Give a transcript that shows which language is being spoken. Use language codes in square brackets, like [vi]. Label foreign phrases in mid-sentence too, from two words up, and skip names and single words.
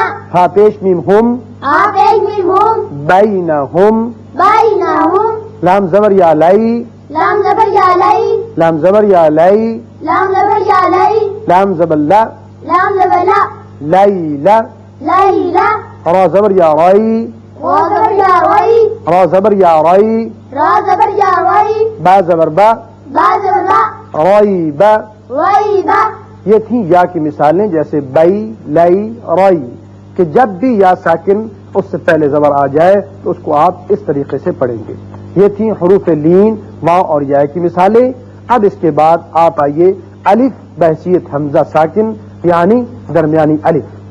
[ur] ہا پیش میم ہم، آپ ایک میں ہوم، بائی نہ ہم، بائی نہ ہوم، لام زبر یا لائی، لام زبر یا لئی، لام زبر یا لائی، لام زبر یا لئی، لام زبر لا، لام زبر لا، لائی لا، لئی لا، را زبر یا رائی، را زبر یا رئی، را زبر یا رائی، را زبر یا رئی، با زبر با، با زبر با، رائی با۔ رئی با، یہ تھیں یا کی مثالیں، جیسے بائی لائی رائی، کہ جب بھی یا ساکن اس سے پہلے زبر آ جائے تو اس کو آپ اس طریقے سے پڑھیں گے۔ یہ تھیں حروف لین واو اور یا کی مثالیں۔ اب اس کے بعد آپ آئیے الف بحیثیت حمزہ ساکن، یعنی درمیانی الف۔